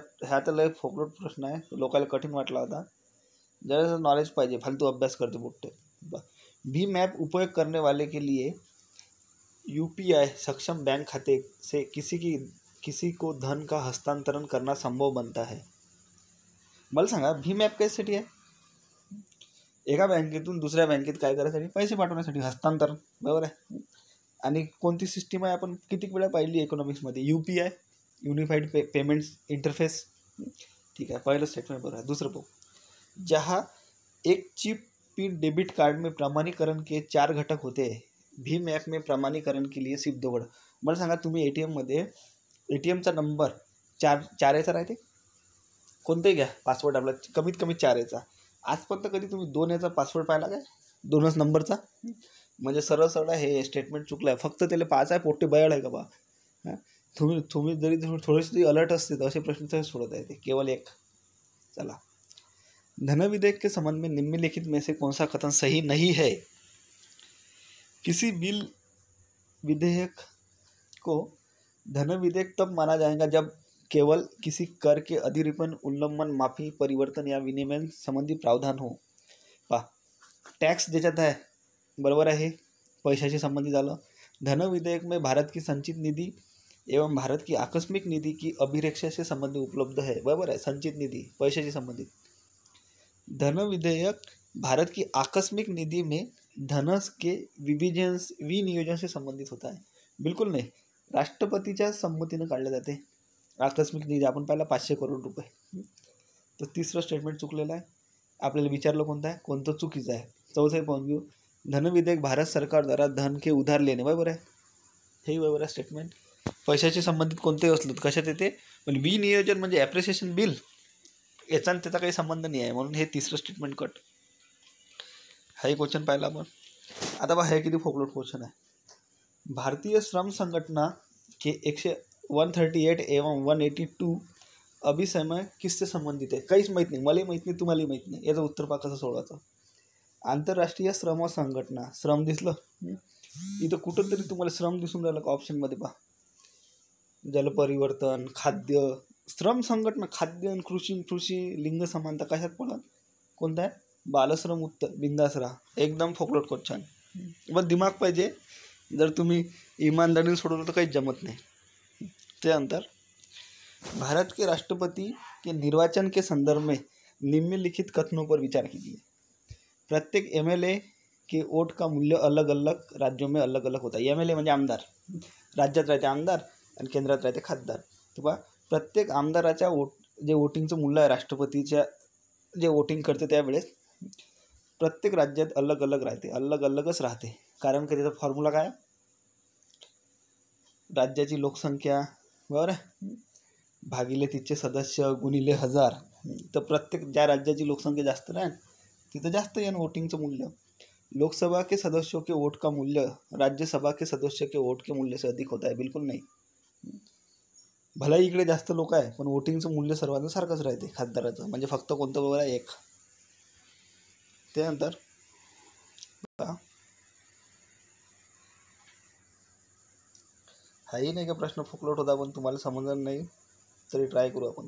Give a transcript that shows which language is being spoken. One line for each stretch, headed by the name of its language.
Marathi: हा तर लय फोकट प्रश्न आहे. लोकांना कठीण वाटला होता. जरा नॉलेज पाहिजे, फालतू अभ्यास करते बोलते.
Hindi: भीम ऐप उपयोग करने वाले के लिए UPI सक्षम बैंक खाते से किसी को धन का हस्तांतरण करना संभव बनता है.
Marathi: मला सांगा भीम ॲप कशासाठी आहे? एका बँकेतून दुसऱ्या बँकेत काय करायसाठी? पैसे पाठवण्यासाठी, हस्तांतरण. बरोबर आहे. आणि कोणती सिस्टीम आहे आपण किती वेळा पाहिली इकॉनॉमिक्समध्ये? UPI unified payments interface.
Hindi: ठीक है,
Marathi: पहिलं स्टेटमेंट बरोबर है. दुसरं पाहू.
Hindi: जहाँ एक चिप पिन डेबिट कार्ड में प्रमाणीकरण के 4 घटक होते हैं, भीम ॲप में प्रमाणीकरण के लिए सिर्फ 2 घटक.
Marathi: मला सांगा, तुम्ही ATMमध्ये ATMचा नंबर 4 याचा राहते, कोणताही घ्या पासवर्ड आपला कमीत कमी 4 याचा. आजपर्यंत कधी तुम्ही 2 याचा पासवर्ड पाहिला काय? 2च नंबरचा. म्हणजे सरळ सरळ हे स्टेटमेंट चुकलं आहे. फक्त त्याला 5 आहे, पोट्टे बयाड आहे का बा. तुम्ही जरी थोडेसे अलर्ट असते तर असे प्रश्न सोडत आहे ते केवळ एक. चला,
Hindi: धन विधेयक के संबंध में निम्नलिखित में से कौन सा कथन सही नहीं है? किसी बिल विधेयक को धन विधेयक तब माना जाएगा जब केवल किसी कर के अधिरिपन, उल्लंघन, माफी, परिवर्तन या विनिमय संबंधी प्रावधान हो.
Marathi: पहा, टॅक्स ज्याच्यात आहे बरोबर आहे, पैशाशी संबंधित झालं.
Hindi: धन विधेयक में भारत की संचित निधि एवं भारत की आकस्मिक निधि की अभिरक्षा से संबंधित उपलब्ध है.
Marathi: बरोबर आहे, संचित निधि पैशाशी संबंधित.
Hindi: धन विधेयक भारत की आकस्मिक निधि में धनस के विनियोजन से संबंधित होता है.
Marathi: बिलकुल नाही, राष्ट्रपतीच्या संमतीनं काढले जाते. आकस्मिक निधी आपण पाहिला 500 करोड रुपये. तर तिसरं स्टेटमेंट चुकलेलं आहे. आपल्याला विचारलं कोणतं आहे, कोणतं चुकीचं आहे. चौथं पाहून घेऊ.
Hindi: धन विधेयक भारत सरकार द्वारा धन के उधार लेणे.
Marathi: बरोबर आहे, हेही बरोबर आहे स्टेटमेंट. पैशाशी संबंधित कोणतेही असलं कशात येते, पण विनियोजन म्हणजे ॲप्रिसिएशन बिल, याचा त्याचा काही संबंध नाही आहे, म्हणून हे तिसरं स्टेटमेंट कट. हाही क्वेश्चन पाहिला आपण. आता बघा, हे किती फोकलोट क्वेश्चन आहे.
Hindi: भारतीय श्रम संगठना के 138 एवं 182 अभिसमय किससे संबंधित आहे?
Marathi: काहीच माहीत नाही, मलाही माहीत नाही, तुम्हालाही माहीत नाही. याचं उत्तर पहा कसं सोडवायचं. आंतरराष्ट्रीय श्रम संघटना, श्रम दिसलं इथं, कुठं तरी तुम्हाला श्रम दिसून राहिलं का ऑप्शनमध्ये? पहा, जलपरिवर्तन, खाद्य, श्रम संघटना, खाद्य आणि कृषी लिंग समानता कशात पडत? कोणता आहे? बालश्रम. उत्तर बिंदास राहा, एकदम फोकलोट क्वेश्चन. बस दिमाग पाहिजे. जर तुम्ही ईमानदारीने सोडवलं तर काहीच जमत नाही. त्यानंतर,
Hindi: भारत के राष्ट्रपति के निर्वाचन के संदर्भ में निम्नलिखित कथनों पर विचार कीजिए. प्रत्येक MLA के वोट का मूल्य अलग अलग राज्यों में अलग अलग होता है.
Marathi: MLA म्हणजे आमदार, राज्यात राहते आमदार आणि केंद्रात राहते खासदार. तर बा, प्रत्येक आमदाराच्या जे वोटिंगचं मूल्य आहे, राष्ट्रपतीच्या जे वोटिंग करते त्यावेळेस प्रत्येक राज्यात अलग अलग राहते, अलग अलगच राहते. कारण की त्याचा फॉर्म्युला काय? राज्याची लोकसंख्या बरोबर भागिले तिचे सदस्य गुणिले 1000. तर प्रत्येक ज्या राज्याची लोकसंख्या जास्त राहील तिथं जास्त येणं वोटिंगचं मूल्य.
Hindi: लोकसभा के सदस्यों के वोट का मूल्य राज्यसभा के सदस्य के वोट के मूल्य से अधिक होता है.
Marathi: बिलकुल नाही. भलाही इकडे जास्त लोक आहे पण वोटिंगचं मूल्य सर्वांचं सारखंच राहते खासदाराचं. म्हणजे फक्त कोणतं बरोबर आहे? एक. त्यानंतर हाही नाही का प्रश्न फुकलोट होता, पण तुम्हाला समजणार नाही तरी ट्राय करू आपण.